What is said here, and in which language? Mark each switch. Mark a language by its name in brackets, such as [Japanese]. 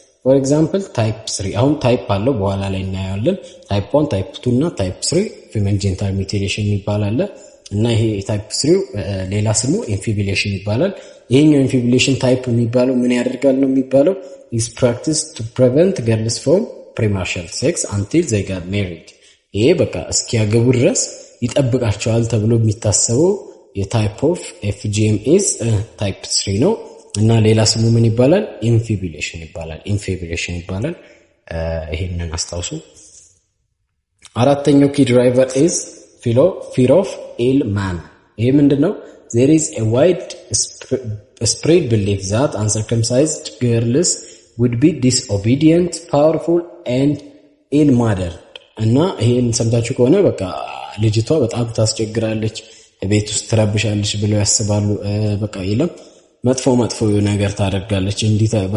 [English] For example, type 3 [Amharic] አሁን ታይፕ አለው በኋላ ላይ እናያለን። ታይፕ 1 ታይፕ 2 እና ታይፕ 3 female genital mutilation ይባላል እና ይሄ ታይፕ 3 ሌላ ስሙ infibulation ይባላል። ይሄኛው infibulation ታይፕ የሚባለው ምን ያደርጋል ነው የሚባለው [English] is practiced to prevent girls from premarital sex until they get married። [Amharic] ይሄ በቃ እስኪያገቡ ድረስ ይጠብቃቸዋል ተብሎ የሚታሰበው የታይፕ ኦፍ FGM is ታይፕ 3 ነው እና ሌላ ስሙ ምን ይባላል? infibulation ይባላል። ይሄንን አስታውሱ። አራተኛው [English] key driver is fear of ill man። [Amharic] ይሄ ምንድነው? [English] there is a wide spread belief that uncircumcised girls would be disobedient, powerful and ill-mannered [Amharic] እና ይሄን ሰምታችሁ ከሆነ በቃ ልጅቷ በጣም ታስቸግራለች፣ ቤት ውስጥ ትረብሻለች ብለው ያስባሉ። በቃ ይለም መጥፎ ነገር ታደርጋለች፣ እንዲህ